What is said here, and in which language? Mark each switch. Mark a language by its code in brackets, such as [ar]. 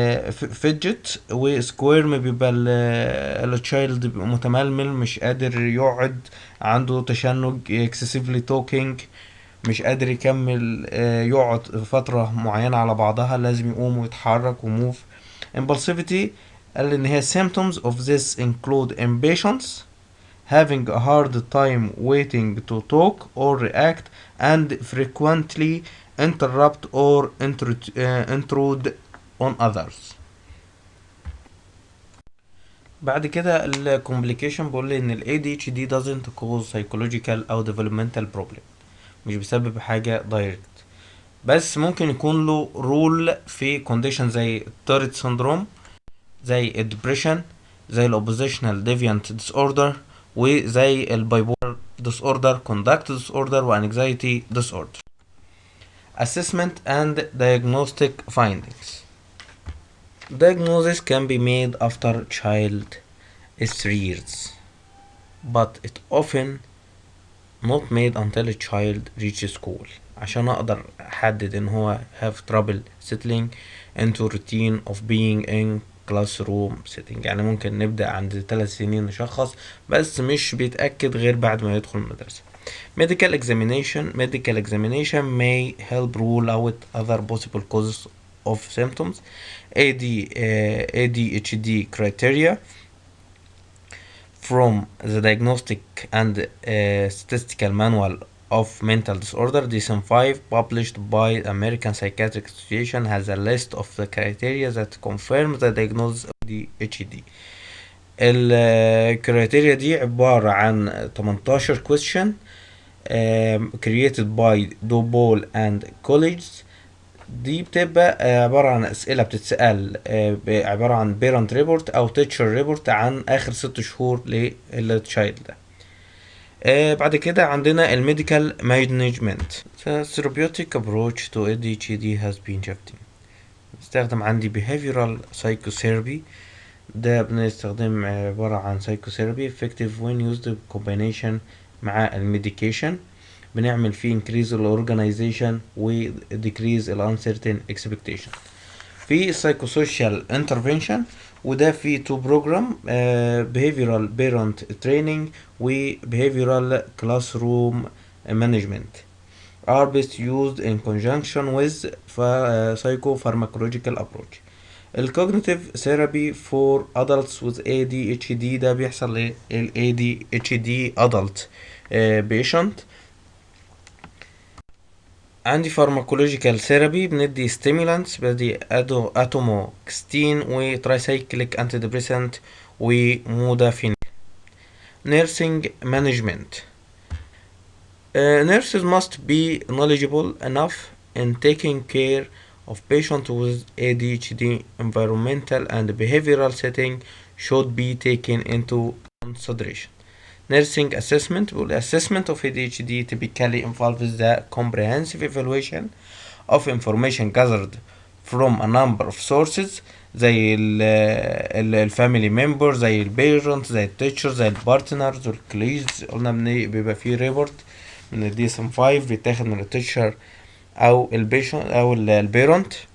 [ar] فيدجت وسكويرم بيبقى التشايلد بيبقى متململ مش قادر يقعد، عنده تشنج، excessively talking، مش قادر يكمل يقعد فترة معينة على بعضها، لازم يقوم ويتحرك وموف. [en] impulsivity [ar] قال ان هي [en] symptoms of this include impatience, having a hard time waiting to talk or react, and frequently interrupt or intrude on others. [ar] بعد كده ال complication بيقول لي ان ال ADHD [en] doesn't cause psychological [ar] او [en] developmental problem، [ar] مش بيسبب حاجة direct، بس ممكن يكون له رول في condition زي التارت سندروم، زي الدبريشن، زي ال [en] oppositional deviant disorder، [ar] وزي البايبولار disorder, conduct disorder وanxiety disorder. [en] Assessment and diagnostic findings. Diagnosis can be made after child is 3 years, but it often not made until a child reaches school. [ar] عشان اقدر احدد ان هو [en] have trouble settling into routine of being in classroom setting، [ar] يعني ممكن نبدأ عند 3 سنين نشخص، بس مش بيتأكد غير بعد ما يدخل المدرسة. [en] Medical examination may help rule out other possible causes of symptoms. ADHD criteria from the Diagnostic and Statistical Manual of Mental Disorder DSM-5 published by American Psychiatric Association has a list of the criteria that confirm the diagnosis of ADHD. [ar] الكريتيريا دي عبارة عن [en] 18 question created by Dobol and colleagues. [ar] دي بتبقى عبارة عن أسئلة بتتسأل عبارة عن [en] parent report [ar] أو [en] teacher report [ar] عن آخر 6 شهور للتشايلد ده. بعد كده عندنا الميديكال مانجمنت. [en] therapeutic approach to ADHD has been shifting. [ar] بستخدم عندي [en] behavioral psychotherapy، [ar] ده بنستخدم عبارة عن [en] psychotherapy effective when used in combination [ar] مع الميديكيشن، بنعمل فيه increase الorganization و decrease [en] uncertain expectation. في psychosocial intervention [ar] وده في تو بروجرام [en] behavioral parent training و behavioral classroom management are best used in conjunction with psychopharmacological approach. [ar] الكوجنيتيف ثيرابي فور [en] adults with ADHD [ar] ده بيحصل لل [en] ADHD adult patient. [ar] عندي فارماكولوجيكال ثيرابي بندي ستيمولانتس، بدي اتوموكستين وترايسايكليك انتي ديبريسنت ومودافين. نيرسينج مانجمنت. [en] Nurses must be knowledgeable enough in taking care of patients with ADHD. Environmental and behavioral setting should be taken into consideration. Nursing assessment. Well, assessment of ADHD typically involves the comprehensive evaluation of information gathered from a number of sources زي ال family members، زي ال parents، زي ال teachers، زي ال partners وال colleagues. [ar] قلنا بيبقى فيه ريبورت من ال DSM-5 بيتاخد من ال teacher أو ال patient أو ال parent.